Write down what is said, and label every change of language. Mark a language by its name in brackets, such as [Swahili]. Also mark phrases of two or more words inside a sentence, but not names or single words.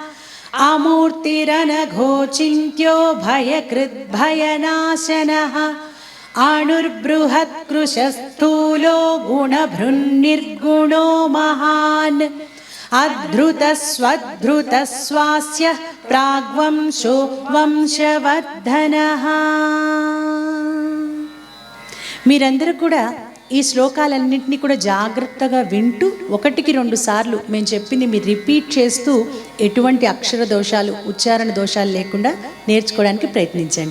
[Sanskrit] अमूर्तिरनघोचिन्त्यो भयकृद्भयनाशनः अणुर्बृहत्कृशस्थूलो गुणभृन्निर्गुणो महान् अधृतः स्वधृतः स्वास्य प्राग्वंशो వంశవర్ధనः. [Telugu] మీరందరూ కూడా ఈ శ్లోకాలన్నింటినీ కూడా జాగ్రత్తగా వింటూ 1-2 సార్లు మేము చెప్పింది మీరు రిపీట్ చేస్తూ ఎటువంటి అక్షర దోషాలు ఉచ్చారణ దోషాలు లేకుండా నేర్చుకోవడానికి ప్రయత్నించండి.